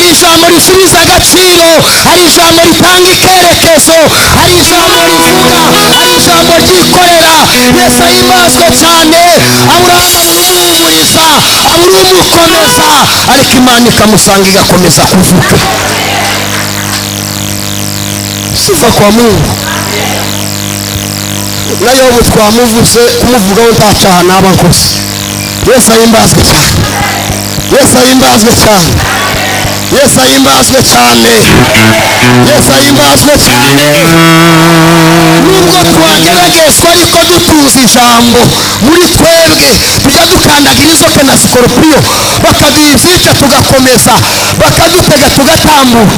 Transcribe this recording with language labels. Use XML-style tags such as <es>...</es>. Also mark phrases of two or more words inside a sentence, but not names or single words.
<rw>ijambo risubiza agaciro, hari ijambo ritanga ikerekezo, hari ijambo rivuga, hari ijambo ryikorera. Yesu ahimbazwe cyane. Aburahamu umumuhumuriza, abura umukomeza, ariko Imana ikamusanga igakomeza kuvuga.</rw> <sw>Sifa kwa Mungu.</sw> <rw>Na Yobu twamuvuze, kumuvugaho nta cyaha naba nkoze. Yesu ahimbazwe cyane. Yesu ahimbazwe cyane. Yesu ahimbazwe cyane. Yesu ahimbazwe cyane. Nubwo twageragezwa ariko dutuza ijambo muri twebwe, tujya dukandagira inzoka na sikoropiyo, bakaduha ibyica tugakomeza, bakadutega tugatambuka.</rw>